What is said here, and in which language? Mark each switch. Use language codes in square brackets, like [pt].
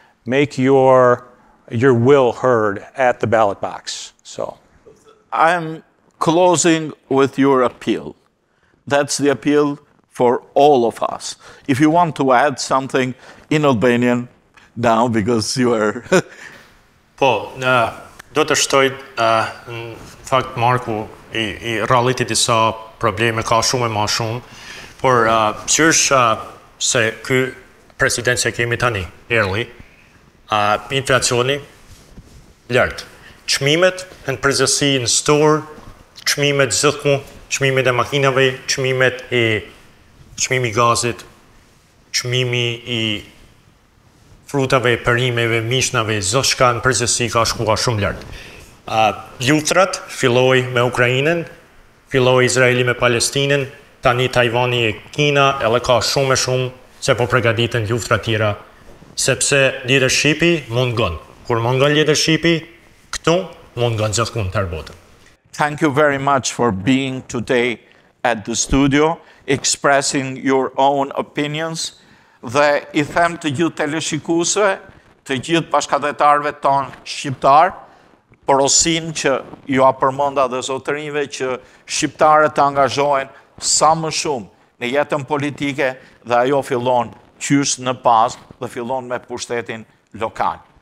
[en] Make your will heard at the ballot box. So, I'm closing with your appeal. That's the appeal for all of us. If you want to add something in Albanian now, because you are... [sq] Do të shtoj, në fakt Marku i rallit disa probleme, ka shumë e ma shumë, por sigurisht se ky president që kemi tani, erdhi, inflacioni lart. Çmimet në përgjithësi në store, çmimet gjithku, çmimet e makinave, çmimi i gazit, çmimi i frutave, perimeve, mishnave, gjithë shka në përgjithësi ka shkuar shumë lart. Luftrat filloi me Ukrainën, filloi Izraeli me Palestinën, tani Tajvani e Kina, edhe ka shumë e shumë se po përgatiten luftra tjera, sepse leadershipi mungon. Kur mungon leadershipi, këtu mungon gjithkund tërë botën. [en] Thank you very much for being today at the studio, expressing your own opinions. [sq] Dhe I them të gjithë teleshikuesve, të gjithë bashkëdhetarëve tonë shqiptar, porosin që ju a përmenda dhe zotërinjve që shqiptarët të angazhohen sa më shumë në jetën politike dhe ajo fillon qysh në pas dhe fillon me pushtetin lokal.